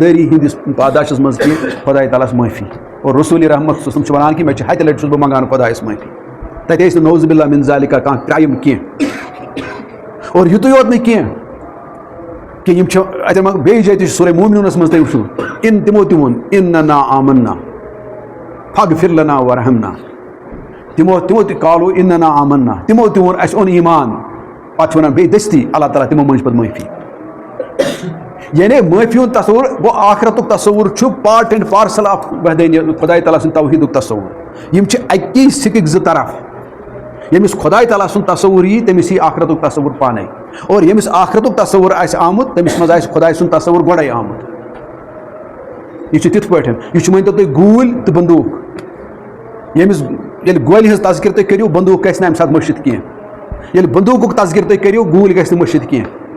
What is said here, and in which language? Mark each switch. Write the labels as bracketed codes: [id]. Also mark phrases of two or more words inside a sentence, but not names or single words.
[ks] دٲری ہِنٛدِس پاداشس منٛز کہِ خۄداے تعالیٰ ہس معٲفی اور رسوٗلِ رحمت [ar] صلی اللہ علیہ وسلم [ks] چھُ ونان کہِ مےٚ چھِ ہتہِ لٹہِ چھُس بہٕ منٛگان خۄدایس معٲفی تتہِ ٲسۍ نہٕ [ar] نعوذ باللہ من ذالِکا [ks] کانٛہہ کرٛایم کینٛہہ اور یُتُے یوت نہٕ کینٛہہ کہ بیٚیہِ جایہِ تہِ چھُ سورہ مومنوٗنَس منٛز تُہۍ وٕچھِو تِمو تہِ ووٚن [ar] اِننا آمنا فاغفر لنا ورحمنا [ks] تِمو تہِ کالو [ar] اِننا آمنا [ks] تِمو تہِ ووٚن اَسہِ اوٚن ایٖمان پَتہٕ چھِ وَنان بیٚیہِ دٔستی اللہ تعالیٰ تِمو منٛز پَتہٕ معٲفی یعنی معٲفی ہُنٛد تصوُر گوٚو آخرتُک تصوُر چھُ [en] part and parcel of [ks] وحدٲنی خۄداے تعالیٰ سٕنٛدِ توحیٖدُک تصوُر یِم چھِ اَکی سِکٕکۍ زٕ طرف ییٚمِس خۄداے تعالیٰ سُنٛد تصوُر یی تٔمِس یی آخرتُک تصوُر پانے اور ییٚمِس آخرتُک تصوُر آسہِ آمُت تٔمِس منٛز آسہِ خۄداے سُنٛد تصوُر گۄڈَے آمُت یہ تِتھ پٲٹھۍ یہ مٲنتو تُہۍ گوٗلۍ تہٕ بندوٗق ییٚمِس ییٚلہِ گولہِ ہٕنٛز تذکِر تُہۍ کٔرِو بندوٗق گژھِ نہٕ اَمہِ ساتہٕ مٔشِتھ کینٛہہ ییٚلہِ بندوٗقُک تذکِر تُہۍ کٔرِو گوٗلۍ گژھِ نہٕ مٔشِتھ کینٛہہ